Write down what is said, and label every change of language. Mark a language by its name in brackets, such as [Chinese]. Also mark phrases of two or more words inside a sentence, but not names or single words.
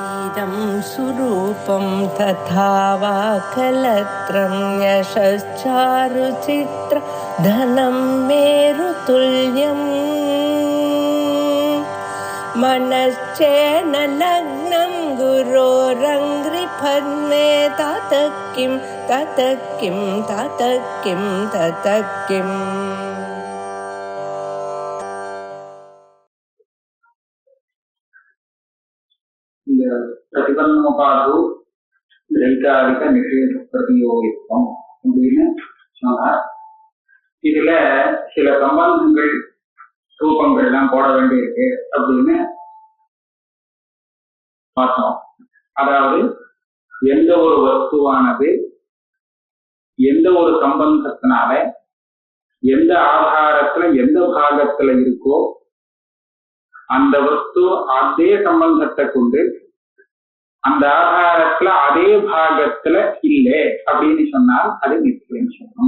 [Sanskrit] इदं सुरूपं तथा वा कलत्रं यशश्चारुचित्र धनं मेरुतुल्यम् मनश्चेन लग्नं गुरोरङ्घ्रिपद्मे ततः किं ततः किं ततः किं ततः किम्. प्रतिपन्नोपाधौ दैकारिक निषेध प्रतियोगित्वம் [Tamil] அப்படின்னு சொன்னார். இதுல சில சம்பந்தங்கள் ரூபங்கள்லாம் போட வேண்டியிருக்கு அப்படின்னு பார்த்தோம். அதாவது எந்த ஒரு வஸ்துவானது எந்த ஒரு சம்பந்தத்தினால எந்த ஆதாரத்துல எந்த பாகத்துல இருக்கோ அந்த வஸ்து அதே சம்பந்தத்தை கொண்டு அந்த ஆதாரத்துல அதே பாகத்துல இல்லை அப்படின்னு சொன்னால் அது மித்தேன்னு சொல்லணும்.